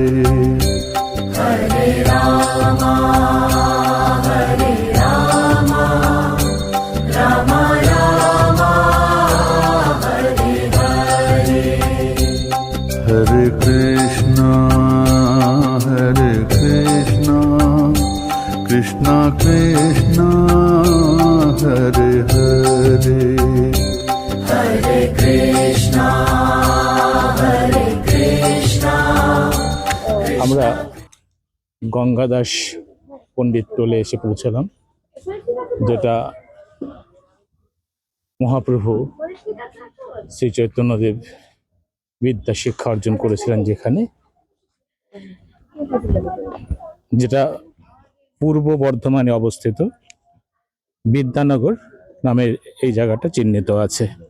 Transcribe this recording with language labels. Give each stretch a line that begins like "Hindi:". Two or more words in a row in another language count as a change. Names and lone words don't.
Sanskrit: Hare Rama, Rama Rama, Hare Hare, Hare Krishna, Krishna Krishna, Hare Hare, Hare Krishna,
Bangla: আমরা গঙ্গাদাস পণ্ডিত টোলে এসে পৌঁছালাম, যেটা মহাপ্রভু শ্রী চৈতন্যদেব বিদ্যা শিক্ষা অর্জন করেছিলেন, যেটা পূর্ব বর্ধমানে অবস্থিত বিদ্যানগর নামের এই জায়গাটা চিহ্নিত আছে।